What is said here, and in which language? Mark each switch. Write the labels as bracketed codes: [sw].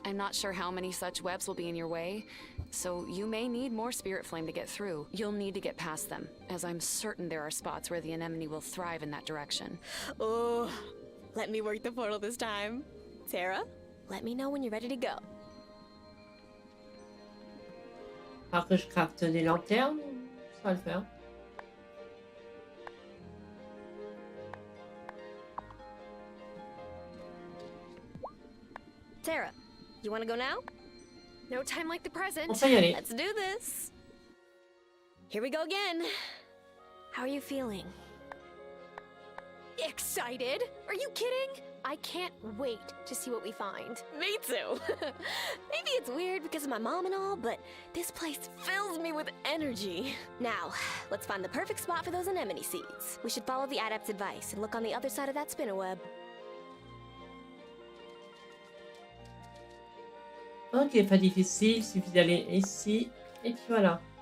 [en] I'm not sure how many such webs will be in your way, so you may need more spirit flame to get through. You'll need to get past them, as I'm certain there are spots where the anemone will thrive in that direction. Oh, let me work the portal this time. Tara, let me know when you're ready to go. [fr] Alors que je crafte des lanternes, ça va le faire. [en] Tara, you want to go now? No time like the present. [fr] On peut y aller. [en] Let's do this. Here we go again. How are you feeling? Excited? Are you kidding? I can't wait to see what we find. Me too. Maybe it's weird because of my mom and all, but this place fills me with energy. Now, let's find the perfect spot for those anemone seeds. We should follow the adept's advice and look on the other side of that spinnerweb. [fr] Ok, pas difficile, il suffit d'aller ici, et puis voilà.